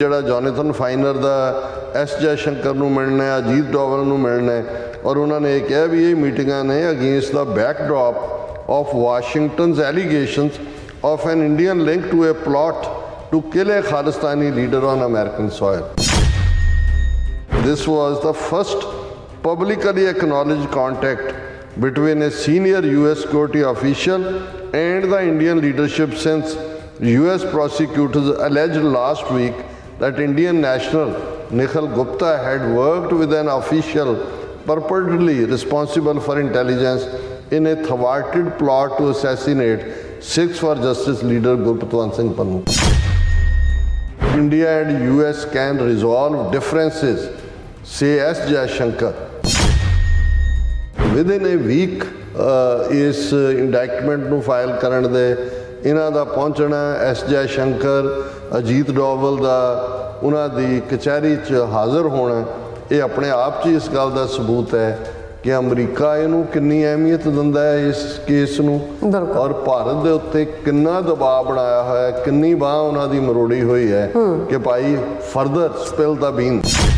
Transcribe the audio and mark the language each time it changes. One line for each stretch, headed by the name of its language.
Punjabi: ਜਿਹੜਾ ਜੋਨੇਥਨ ਫਾਈਨਰ ਦਾ ਐਸ ਜੈਸ਼ੰਕਰ ਨੂੰ ਮਿਲਣਾ ਹੈ, ਅਜੀਤ ਡੋਵਲ ਨੂੰ ਮਿਲਣਾ ਹੈ ਔਰ ਉਹਨਾਂ ਨੇ ਇਹ ਕਿਹਾ ਵੀ ਇਹ ਮੀਟਿੰਗਾਂ ਨੇ
English: Against the backdrop of Washington's allegations of an Indian link to a plot to kill a Khalistani leader on American soil. This was the first publicly acknowledged contact between a senior US security official and the Indian leadership since US prosecutors alleged last week that Indian national Nikhil Gupta had worked with an official purportedly responsible for intelligence in a thwarted plot to assassinate Sikhs for Justice leader Gurpatwant Singh Pannu. India and US can resolve differences, say S. Jayashankar. Within a week,
Punjabi: ਇਸ ਇੰਡਾਈਟਮੈਂਟ ਨੂੰ file ਕਰਨ ਦੇ ਇਹਨਾਂ ਦਾ ਪਹੁੰਚਣਾ, S Jaishankar, Ajit Doval ਦਾ ਉਹਨਾਂ ਦੀ ਕਚਹਿਰੀ 'ਚ ਹਾਜ਼ਰ ਹੋਣਾ, ਇਹ ਆਪਣੇ ਆਪ 'ਚ ਇਸ ਗੱਲ ਦਾ ਸਬੂਤ ਹੈ ਕਿ ਅਮਰੀਕਾ ਇਹਨੂੰ ਕਿੰਨੀ ਅਹਿਮੀਅਤ ਦਿੰਦਾ ਹੈ ਇਸ ਕੇਸ ਨੂੰ ਔਰ ਭਾਰਤ ਦੇ ਉੱਤੇ ਕਿੰਨਾ ਦਬਾਅ ਬਣਾਇਆ ਹੋਇਆ ਹੈ, ਕਿੰਨੀ ਬਾਂਹ ਉਹਨਾਂ ਦੀ ਮਰੋੜੀ ਹੋਈ ਹੈ ਕਿ ਭਾਈ
English: Further spill the beans.